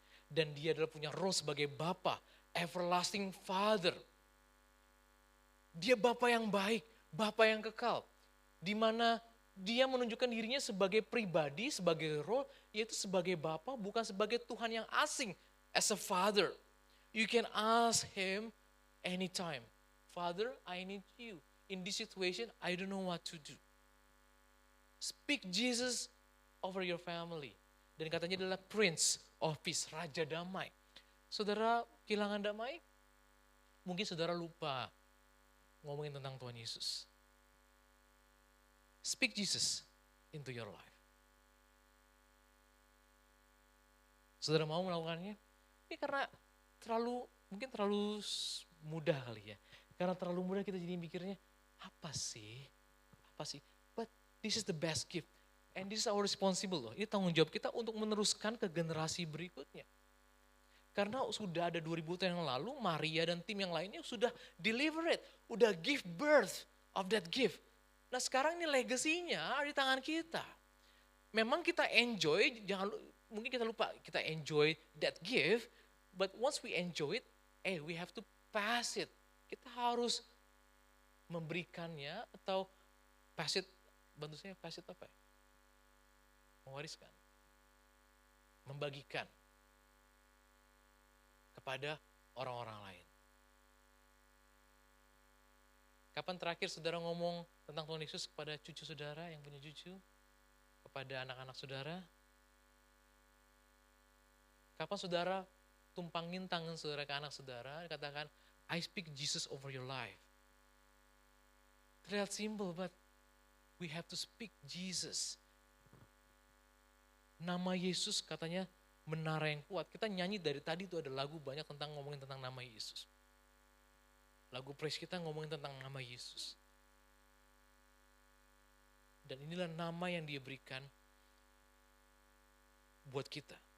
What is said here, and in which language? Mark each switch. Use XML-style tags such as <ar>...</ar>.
<id>Dan dia adalah punya role sebagai Bapa,</id> <en>everlasting Father.</en> <id>Dia Bapa yang baik, Bapa yang kekal. Di mana dia menunjukkan dirinya sebagai pribadi, sebagai role, yaitu sebagai Bapa, bukan sebagai Tuhan yang asing.</id> <en>As a Father, you can ask Him anytime. Father, I need you. In this situation, I don't know what to do. Speak Jesus over your family.</en> <id>Dan katanya adalah Prince of Peace, Raja Damai. Saudara kehilangan damai? Mungkin saudara lupa ngomongin tentang Tuhan Yesus.</id> <en>Speak Jesus into your life.</en> <id>Saudara mau melakukannya? Ini karena mungkin terlalu mudah kali ya. Karena terlalu mudah kita jadi mikirnya, apa sih?</id> <en>But this is the best gift. And this is our responsible</en> <id>loh. Ini tanggung jawab kita untuk meneruskan ke generasi berikutnya. Karena sudah ada 2000 tahun yang lalu, Maria dan tim yang lainnya sudah</id> <en>deliver it.</en> <id>Udah</id> <en>give birth of that gift.</en> <id>Nah sekarang ini legasinya di tangan kita. Memang kita enjoy, mungkin kita lupa, kita enjoy that gift.</id> <en>But once we enjoy it, we have to pass it.</en> <id>Kita harus memberikannya atau pass it, bantu saya pass it apa ya? Mewariskan, membagikan kepada orang-orang lain. Kapan terakhir saudara ngomong tentang Tuhan Yesus kepada cucu saudara yang punya cucu? Kepada anak-anak saudara? Kapan saudara tumpangin tangan saudara ke anak saudara, katakan,</id> <en>I speak Jesus over your life.</en> <id>Terlihat simple,</id> <en>but we have to speak Jesus.</en> <id>Nama Yesus katanya menara yang kuat. Kita nyanyi dari tadi itu ada lagu banyak tentang ngomongin tentang nama Yesus. Lagu praise kita ngomongin tentang nama Yesus. Dan inilah nama yang dia berikan buat kita.</id>